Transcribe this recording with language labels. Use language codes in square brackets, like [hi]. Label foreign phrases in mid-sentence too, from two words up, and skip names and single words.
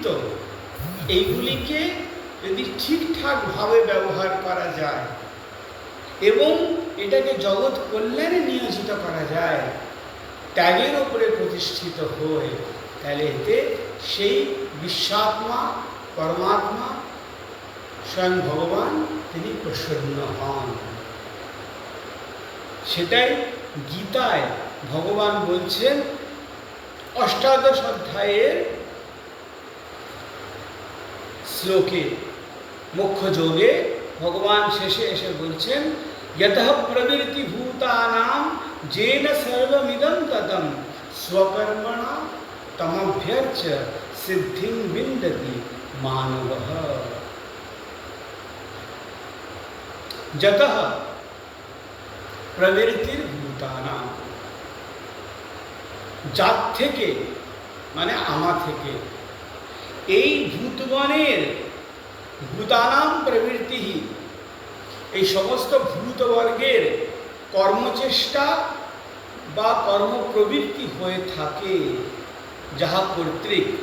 [bn] এইগুলিকে যদি ঠিকঠাকভাবে ব্যবহার করা যায় এবং এটাকে জগৎ কল্যাণে নিয়োজিত করা যায়, ত্যাগের ওপরে প্রতিষ্ঠিত হয়ে, তাহলে এতে সেই বিশ্বাত্মা পরমাত্মা স্বয়ং ভগবান তিনি প্রসন্ন হন। সেটাই গীতায় ভগবান বলছেন, অষ্টাদশ অধ্যায়ের শ্লোকে মোক্ষ যোগে ভগবান শেষে এসে বলছেন, [sa] यतः प्रवृत्ति भूतानां जेन सर्वमिदं ततं स्वकर्मणा तमभ्यर्च्य सिद्धिं विन्दति मानवः। यतः प्रवृत्तिर भूतानां, जात [bn] থেকে মানে আমা থেকে, এই ভূতগণের ভূতানাম প্রবৃত্তি, এই সমস্ত ভূতবর্গের কর্মচেষ্টা বা কর্মপ্রবৃত্তি হয়ে থাকে, যাহা কর্তৃক